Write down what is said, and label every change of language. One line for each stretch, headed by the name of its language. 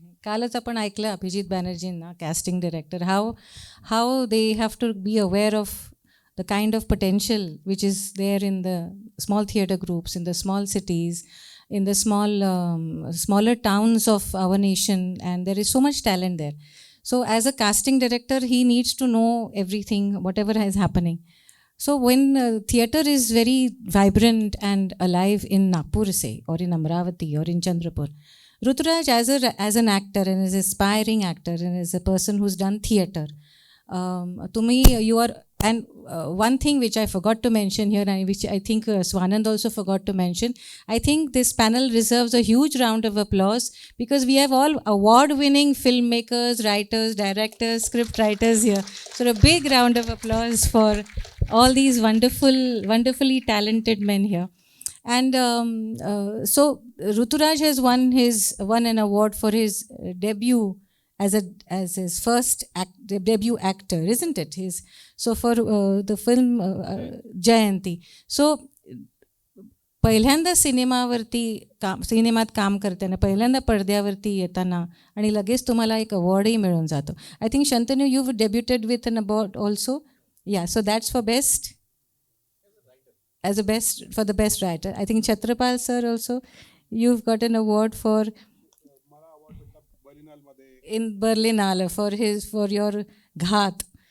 Marathi: कालच आपण ऐकलं
English: अभिजित बॅनर्जींना, casting director, how they have to be aware of the kind of potential which is there in the small theatre groups, in the small cities, in the smaller towns of our nation, and there is so much talent there. So as a casting director, he needs to know everything, whatever is happening. So when theatre is very vibrant and alive in Nagpur, say, or in Amravati, or in Chandrapur, Ruturaj as an actor and as an aspiring actor and as a person who's done theatre, to me you are. And one thing which I forgot to mention here, and which I think Swanand also forgot to mention, I think this panel deserves a huge round of applause, because we have all award-winning filmmakers, writers, directors, script writers here. So a big round of applause for all these wonderfully talented men here. And so Ruturaj has won an award for his debut as his first debut actor, isn't it? So for the film Jayanti.
Marathi: So पहिल्यांदा सिनेमात काम करताना, पहिल्यांदा पडद्यावरती येताना, आणि लगेच तुम्हाला एक अवॉर्डही मिळून जातो.
English: I think Shantanu, you debuted with an award also. Yeah, so that's for best, as a best, for the best writer. I think Chhatrapal sir also, you've got an award for in Berlinale for your Ghat.